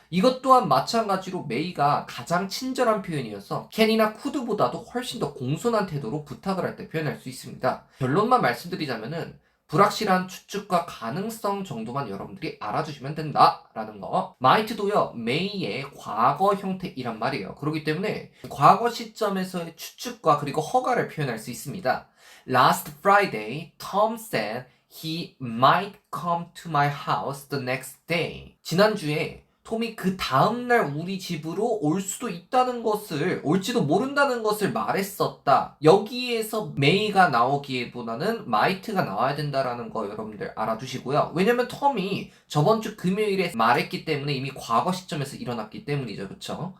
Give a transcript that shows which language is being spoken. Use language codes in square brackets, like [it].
[ko] 이것 또한 마찬가지로 may가 가장 친절한 표현이어서 can이나 could보다도 훨씬 더 공손한 태도로 부탁을 할 때 표현할 수 있습니다. 결론만 말씀드리자면은 불확실한 추측과 가능성 정도만 여러분들이 알아주시면 된다라는 거. might도요, may의 과거 형태이란 말이에요. 그렇기 때문에 과거 시점에서의 추측과 그리고 허가를 표현할 수 있습니다. [en] Last Friday, Tom said he might come to my house the next day. [ko] 지난주에 톰이 그 다음날 우리 집으로 올 수도 있다는 것을, 올지도 모른다는 것을 말했었다. 여기에서 may가 나오기보다는 might가 나와야 된다라는 거 여러분들 알아두시고요. 왜냐면 톰이 저번 주 금요일에 말했기 때문에 이미 과거 시점에서 일어났기 때문이죠. 그쵸?